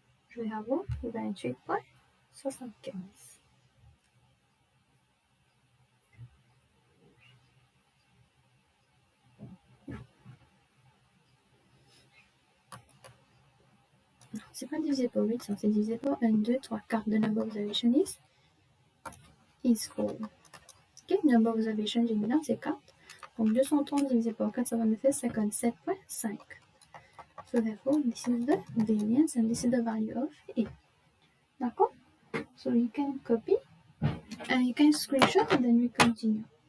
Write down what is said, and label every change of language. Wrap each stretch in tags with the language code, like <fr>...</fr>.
<fr>Je vais avoir 28,75. c'est pas divisé par 8, ça c'est divisé par 1, 2, 3, 4.</fr> <en>The number of observations is 4.</en> <fr>Ok, number of observations, j'ai mis là, c'est 4. Donc 230 divisé par 4, ça va me faire 57.5.</fr> <en>So therefore, this is the variance and this is the value of A.</en> <fr>D'accord?</fr> <en>So you can copy and you can screenshot and then we continue.</en>